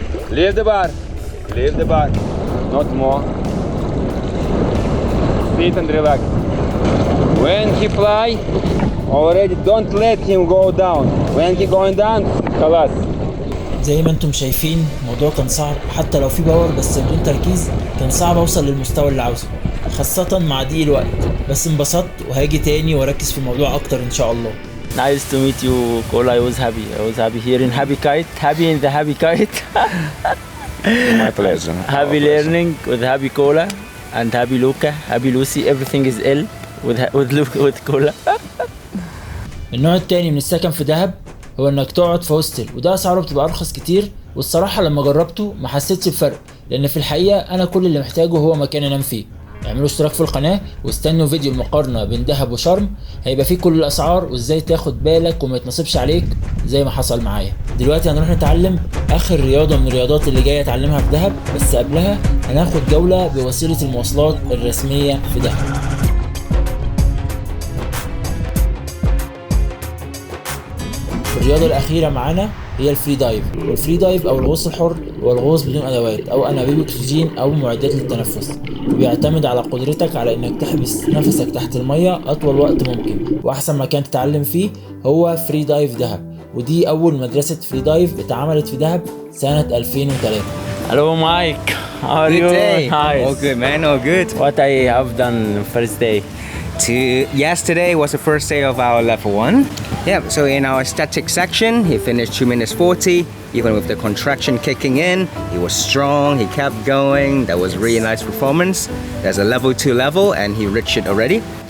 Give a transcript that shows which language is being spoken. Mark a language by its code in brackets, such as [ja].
[en] Leave the bar. Leave the bar. Not more. Sit and relax. When he fly, already don't let him go down. When he going down, [ar] خلاص. زي ما انتم شايفين الموضوع كان صعب، حتى لو في باور بس بدون تركيز كان صعب اوصل للمستوى اللي عاوزه، خاصة مع ضيق الوقت. بس انبسطت وهاجي تاني واركز في الموضوع اكتر ان شاء الله. [en] Nice to meet you, Kola. I was happy here in Happy Kite. Happy in the Happy Kite. My pleasure. Happy learning with Happy Kola and Happy Luca, Happy Lucy. Everything is L with Kola. [ar] النوع التاني من السكن في دهب هو انك تقعد في هوستل، وده اسعاره بتبقى ارخص كتير، والصراحة لما جربته ما حسيتش بفرق، لان في الحقيقة انا كل اللي محتاجه هو مكان انام فيه. اعملوا اشتراك في القناة واستنوا فيديو المقارنة بين دهب وشرم، هيبقى فيه كل الاسعار وازاي تاخد بالك وما يتنصبش عليك زي ما حصل معايا. دلوقتي هنروح نتعلم اخر رياضة من الرياضات اللي جاية اتعلمها في دهب، بس قبلها هناخد جولة بوسيلة المواصلات الرسمية في دهب. الرياضة الأخيرة معانا هي الفري دايف، والفري دايف أو الغوص الحر هو الغوص بدون أدوات أو أنابيب أكسجين أو معدات للتنفس، وبيعتمد على قدرتك على إنك تحبس نفسك تحت المية أطول وقت ممكن، وأحسن مكان تتعلم فيه هو فري دايف دهب، ودي أول مدرسة فري دايف اتعملت في دهب سنة 2003. [en] Hello, Mike. How are Good you? day. Hi. All good, man. All good. What I have done first day. Yesterday was the first day of our level 1. Yeah, so in our static section, he finished 2 minutes 40. Even with the contraction kicking in, he was strong, he kept going. That was really nice performance. There's a level 2 level and he reached it already.